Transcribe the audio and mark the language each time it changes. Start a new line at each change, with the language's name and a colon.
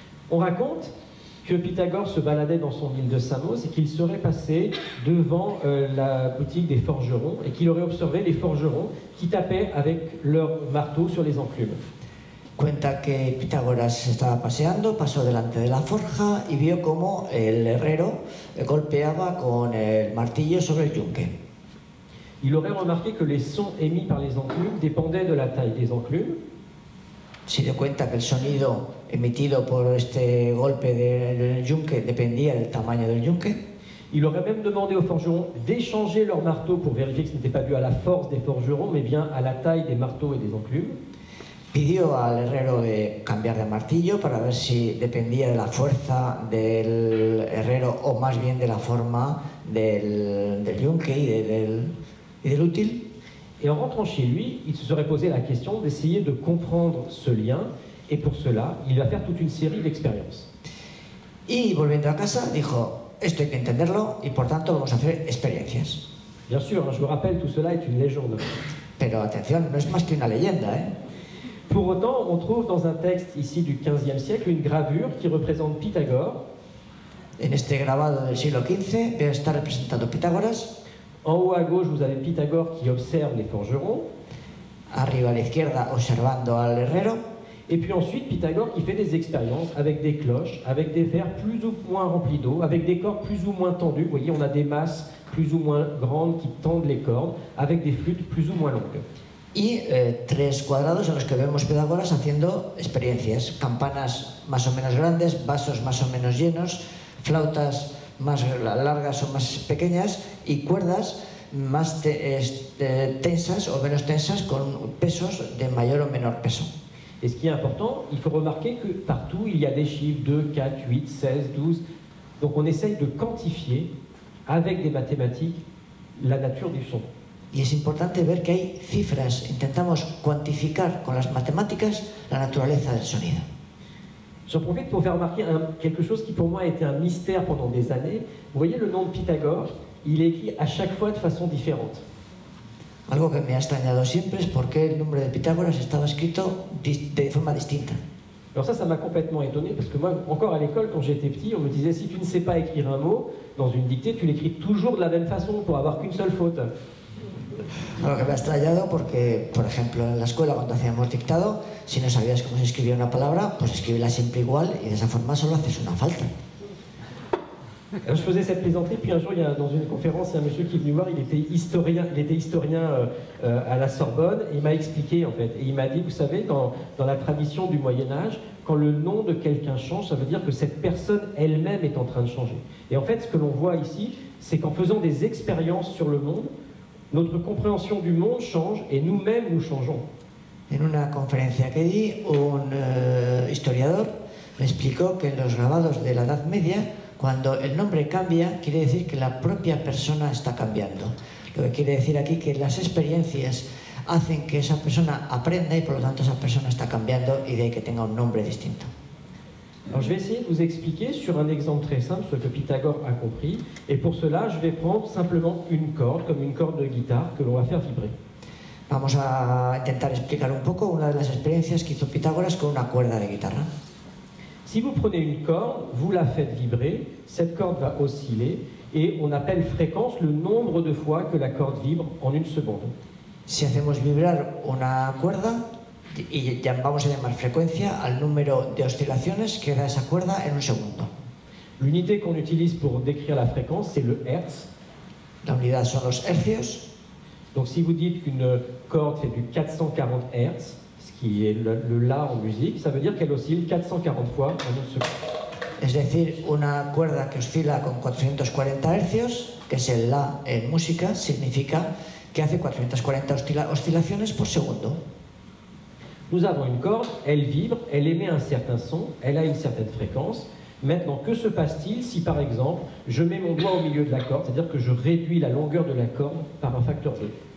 French: On raconte que Pythagore se baladait dans son île de Samos et qu'il serait passé devant la boutique des forgerons et qu'il aurait observé les forgerons qui tapaient avec leur marteau sur les enclumes.
Spanish: Cuenta que Pitágoras estaba paseando, pasó delante de la forja y vio cómo el herrero golpeaba con el martillo sobre el yunque.
French: Il aurait remarqué que les sons émis par les enclumes dépendaient de la taille des enclumes.
Spanish: Se dio cuenta que el sonido emitido por este golpe del yunque dependía del tamaño del yunque.
French: Il aurait même demandé aux forgerons d'échanger leurs marteaux pour vérifier que ce n'était pas dû à la force des forgerons, mais bien à la taille des marteaux et des enclumes.
Spanish: Pidió al herrero de cambiar de martillo para ver si dependía de la fuerza del herrero o más bien de la forma del yunque y del útil.
French: Et en rentrant chez lui, il se serait posé la question d'essayer de comprendre ce lien, et pour cela, il va faire toute une série d'expériences.
Spanish: Y volviendo a casa dijo, esto hay que entenderlo y por tanto vamos a hacer experiencias.
French: Bien sûr, je vous rappelle, tout cela est une légende.
Spanish: Pero atención, no es más que una leyenda, ¿eh?
French: Pour autant, on trouve dans un texte ici du XVe siècle une gravure qui représente Pythagore.
Spanish: En este grabado del siglo XV está representado Pitágoras.
French: En haut à gauche, vous avez Pythagore qui observe les forgerons.
Spanish: Arriba a la izquierda observando al herrero.
French: Et puis ensuite, Pythagore qui fait des expériences avec des cloches, avec des verres plus ou moins remplis d'eau, avec des cordes plus ou moins tendues. Vous voyez, on a des masses plus ou moins grandes qui tendent les cordes, avec des flûtes plus ou moins longues.
Spanish: Y 3 cuadrados en los que vemos Pitágoras haciendo experiencias, campanas más o menos grandes, vasos más o menos llenos, flautas más largas o más pequeñas y cuerdas más tensas o menos tensas con pesos de mayor o menor peso.
French: Et ce qui est important, il faut remarquer que partout il y a des chiffres 2, 4, 8, 16, 12. Donc on essaye de quantifier avec des mathématiques la nature du son.
Spanish: Y es importante ver que hay cifras, intentamos cuantificar con las matemáticas la naturaleza del sonido.
French: J'en profite pour faire remarquer quelque chose qui pour moi a été un mystère pendant des années. Vous voyez le nom de Pythagore, il est écrit à chaque fois de façon différente.
Spanish: Algo que me ha extrañado siempre es por qué el nombre de Pitágoras estaba escrito de forma distinta.
French: Alors ça m'a complètement étonné parce que moi, encore à l'école, quand j'étais petit, on me disait si tu ne sais pas écrire un mot dans une dictée, tu l'écris toujours de la même façon pour avoir qu'une seule faute.
Spanish: Algo que me ha extrañado porque, por ejemplo, en la escuela cuando hacíamos dictado, si no sabías cómo se escribía una palabra, pues escríbela siempre igual y de esa forma solo haces una falta.
French: Alors, je faisais cette plaisanterie, puis un jour, dans une conférence, il y a un monsieur qui est venu voir, il était historien à la Sorbonne, et il m'a expliqué en fait, et il m'a dit, vous savez, dans la tradition du Moyen-Âge, quand le nom de quelqu'un change, ça veut dire que cette personne elle-même est en train de changer. Et en fait, ce que l'on voit ici, c'est qu'en faisant des expériences sur le monde, notre compréhension du monde change, et nous-mêmes nous changeons.
Spanish: En una conferencia que di, un historiador me explicó que en los grabados de la Edad Media, cuando el nombre cambia, quiere decir que la propia persona está cambiando. Lo que quiere decir aquí que las experiencias hacen que esa persona aprenda y por lo tanto esa persona está cambiando y de ahí que tenga un nombre distinto.
French: Alors je vais essayer de vous expliquer sur un exemple très simple ce que Pythagore a compris. Et pour cela, je vais prendre simplement une corde, comme une corde de guitare, que l'on va faire vibrer.
Spanish: Vamos a intentar explicar un poco una de las experiencias que hizo Pitágoras con una cuerda de guitarra.
French: Si vous prenez une corde, vous la faites vibrer, cette corde va osciller et on appelle fréquence le nombre de fois que la corde vibre en une seconde.
Spanish: Si hacemos vibrar una cuerda, y vamos a llamar frecuencia al número de oscilaciones que da esa cuerda en un segundo.
French: L'unité qu'on utilise pour décrire la fréquence, c'est le hertz.
Spanish: La unidad son los hercios.
French: Donc si vous dites qu'une corde fait du 440 hertz, qui est le La en musique, ça veut dire qu'elle oscille 440 fois en une seconde.
Spanish: Es decir, una cuerda que oscila con 440 hercios, que es el La en música, significa que hace 440 oscilaciones por segundo.
French: Nous avons une corde, elle vibre, elle émet un certain son, elle a une certaine fréquence. Maintenant, que se passe-t-il si par exemple, je mets mon doigt au milieu de la corde, c'est-à-dire que je réduis la longueur de la corde par un facteur 2?